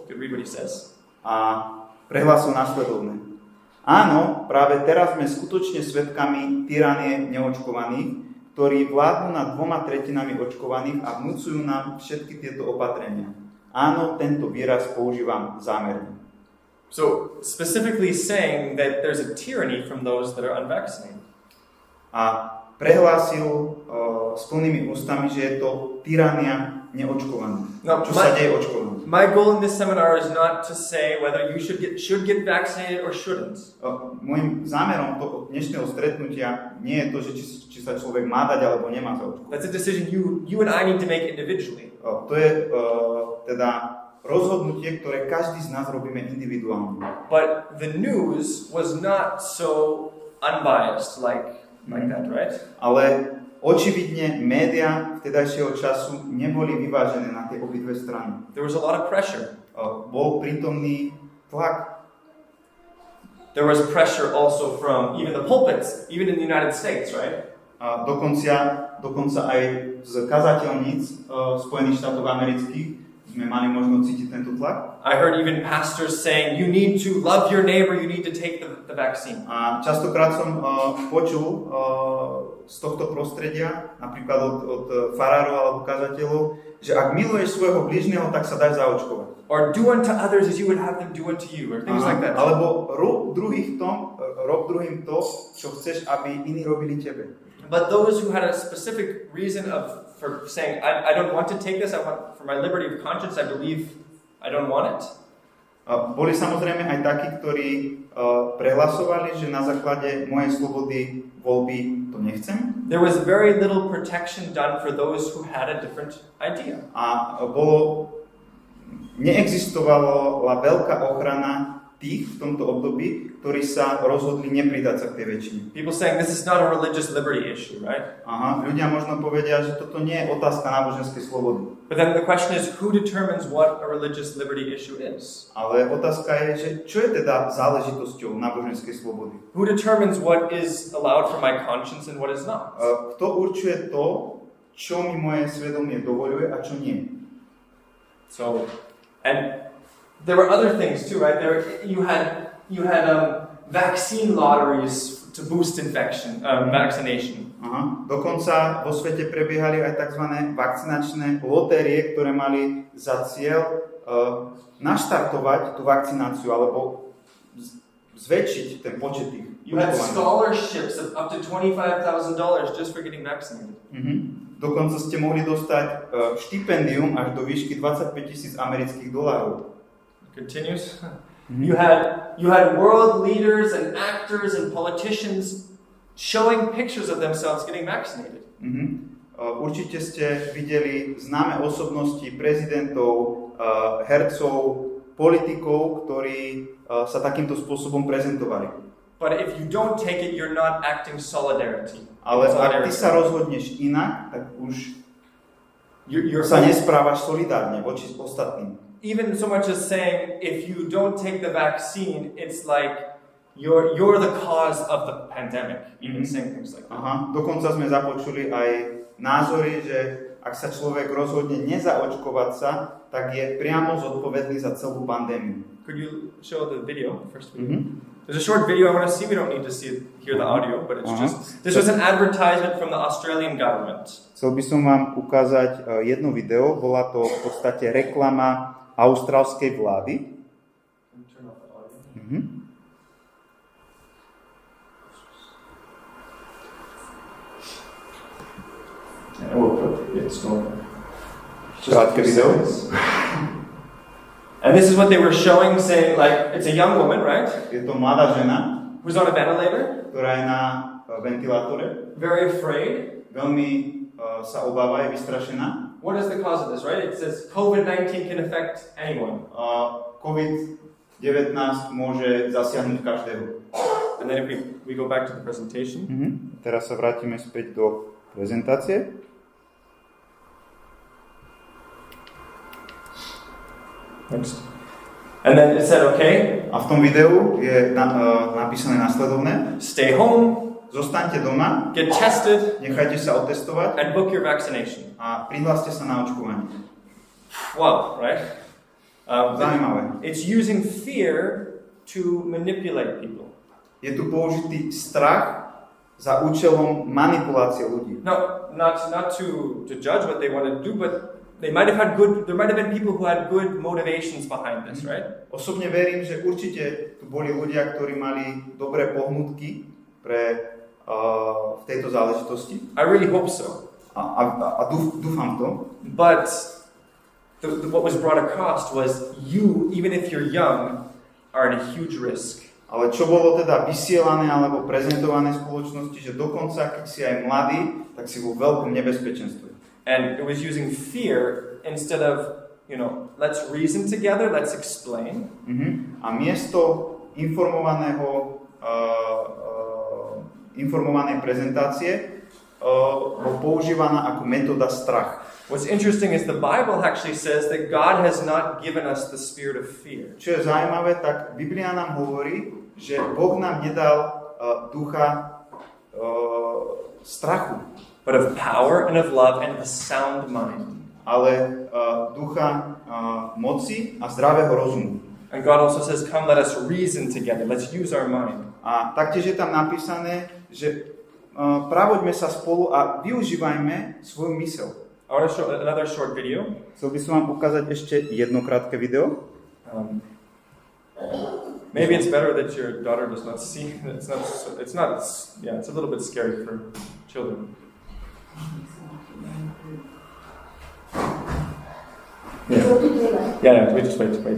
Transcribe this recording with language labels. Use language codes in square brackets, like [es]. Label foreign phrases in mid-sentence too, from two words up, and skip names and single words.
[en] Could read what he says. [sk] A prehlásil nasledovné. Áno, práve teraz sme skutočne svedkami tyranie neočkovaných, ktorí vládnu nad 2/3 očkovaných a vnúcujú nám všetky tieto opatrenia. Áno, tento výraz používam zámerne. [en] So, specifically saying that there's a tyranny from those that are unvaccinated. [sk] A prehlásil s plnými ústami, že je to tyrania neočkovaných. No, čo sa deje očkovaných. [en] My goal in this seminar is not to say whether you should get vaccinated or shouldn't. [sk] Môjim zámerom dnešného stretnutia nie je to, že či sa človek má dať alebo nemá zaočkovať. [en] That's a decision you and I need to make individually. [sk] To je teda rozhodnutie, ktoré každý z nás robíme individuálne. [en] But the news was not so unbiased like that, right? [sk] Ale očividne médiá vtedajšieho času neboli vyvážené na tie obidve strany. [en] There was a lot of pressure. [sk] Bol prítomný tlak. [en] There was pressure also from even the pulpits, even in the United States, right? [sk] Dokonca aj z kazateľníc Spojených štátov amerických sme mali možnosť cítiť tento tlak. [en] I heard even pastors saying, you need to love your neighbor, you need to take the vaccine. [sk] A častokrát som počul z tohto prostredia, napríklad od farárov alebo kazateľov, že ak miluješ svojho blížneho, tak sa dáš zaočkovať. [en] Or do unto others as you would have them do unto you, or things like that. [sk] Alebo rob druhým to, čo chceš, aby iní robili tebe. [en] But those who had a specific reason for saying, I don't want to take this, I want, for my liberty of conscience, I believe I don't want it. [sk] Boli samozrejme aj takí, ktorí prehlasovali, že na základe mojej slobody voľby to nechcem. [en] There was very little protection done for those who had a different idea. [sk] A neexistovala veľká ochrana tých v tomto období, ktorí sa rozhodli nepridať sa k tej väčšine. [en] People saying this is not a religious liberty issue, right? [sk] Ľudia možno povedia, že toto nie je otázka náboženskej slobody. [en] But then the question is, who determines what a religious liberty issue is? [sk] Ale otázka je, že čo je teda záležitosťou náboženskej slobody? [en] Who determines what is allowed for my conscience and what is not? [sk] Kto určuje to, čo mi moje svedomie dovoľuje a čo nie? [en] So, and there were other things too, right? You had vaccine lotteries to boost vaccination. [sk] Dokonca vo svete prebiehali aj tzv. Vakcinačné lotérie, ktoré mali za cieľ naštartovať tú vakcináciu alebo zväčšiť ten počet tých. [en] You had scholarships of up to $25,000 just for getting vaccinated. [sk] Dokonca ste mohli dostať štipendium až do výšky $25,000 amerických dolárov. [en] Continues. You had world leaders and actors and politicians showing pictures of themselves getting vaccinated. [sk] Určite ste videli známe osobnosti prezidentov, hercov, politikov, ktorí sa takýmto spôsobom prezentovali. [en] But if you don't take it, you're not acting solidarity. [sk] Ale ak ty sa rozhodneš inak, tak už sa nesprávaš solidárne voči ostatným. [en] Even so much as saying, if you don't take the vaccine, it's like you're the cause of the pandemic. Even saying things like that. [sk] Dokonca sme započuli aj názory, že ak sa človek rozhodne nezaočkovať sa, tak je priamo zodpovedný za celú pandémiu. [en] Could you show the video, the first video? There's a short video I want to see. We don't need to hear the audio, but it's just... This was an advertisement from the Australian government. [sk] Chcel by som vám ukázať jedno video. Bola to v podstate reklama austrálskej vlády. [en] Turn off the audio. And we'll put it's going. [sk] Krátke video. [en] And this is what they were showing, saying like it's a young woman, right? [sk] Je to mladá žena, [en] Who's on a ventilator, [sk] ktorá je na ventilátore. [en] very afraid. [sk] Veľmi sa obáva, je vystrašená. [en] What is the cause of this, right? It says COVID-19 can affect anyone. [sk] COVID-19 môže zasiahnuť každého. [en] And then if we go back to the presentation. [sk] Teraz sa vrátime späť do prezentácie. [en] Next. And then it said, okay. [sk] A v tom videu je napísané nasledovné. [en] Stay home. [sk] Zostaňte doma. [en] Get tested. [sk] Nechajte sa otestovať. [en] And book your vaccination. [sk] A prihláste sa na očkovanie. [en] Wow, right? [sk] Zaujímavé. [en] It's using fear to manipulate people. [sk] Je tu použitý strach za účelom manipulácie ľudí. [en] No, not to judge what they want to do, but there might have been people who had good motivations behind this, right? [sk] Osobne verím, že určite tu boli ľudia, ktorí mali dobré pohnutky pre v tejto záležitosti. [en] I really hope so. [sk] A dúfam to. [en] But what was brought across was you, even if you're young, are at a huge risk. [sk] Ale čo bolo teda vysielané alebo prezentované v spoločnosti, že dokonca, keď si aj mladý, tak si vo veľkom nebezpečenstve. [en] And it was using fear instead of, let's reason together, let's explain. [sk] A miesto informovanej prezentácie bol používaná ako metóda strach. [en] What's interesting is the Bible actually says that God has not given us the spirit of fear. [sk] Čo je zaujímavé, tak Biblia nám hovorí, že Boh nám nedal ducha strachu, [en] but of power and of love and of a sound mind. [sk] Ale ducha moci a zdravého rozumu. [en] And God also says, come, let us reason together. Let's use our mind. [sk] A taktiež je tam napísané, že pravoďme sa spolu a využívajme svoju myseľ. [en] I want to show another short video. [sk] Chcel by som vám ukázať ešte jedno krátke video. [en] Maybe it's better that your daughter does not see. It's a little bit scary for children. Yeah, we just wait.